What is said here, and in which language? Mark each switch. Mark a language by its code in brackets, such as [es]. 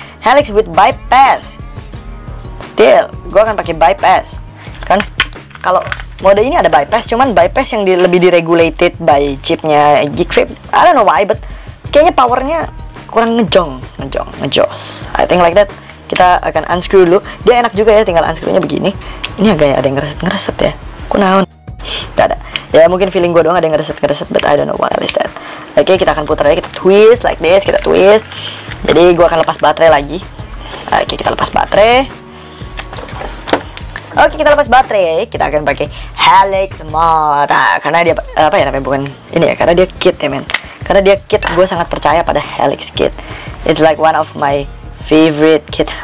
[en] Helix with bypass. Still, [id] gue akan pakai bypass. Kan kalau mode ini ada bypass, cuman bypass yang lebih diregulated by chipnya Geek Vape. [en] I don't know why, but [id] kayaknya powernya kurang ngejos. [en] I think like that. [id] Kita akan unscrew dulu. Dia enak juga ya, tinggal unscrew-nya begini. Ini agak ada yang ngereset ya. [su] Kunaon? [id] Gak ada. Ya mungkin feeling gue doang ada yang ngereset, [en] but I don't know what is that. [id] Oke, kita akan putar aja, kita twist [en] like this, [id] kita twist. Jadi gue akan lepas baterai lagi. Oke, kita lepas baterai. Kita akan pakai Helix mod. Karena dia bukan ini ya, karena dia kit ya men. Karena dia kit, gue sangat percaya pada Helix kit. [en] It's like one of my favorite kit.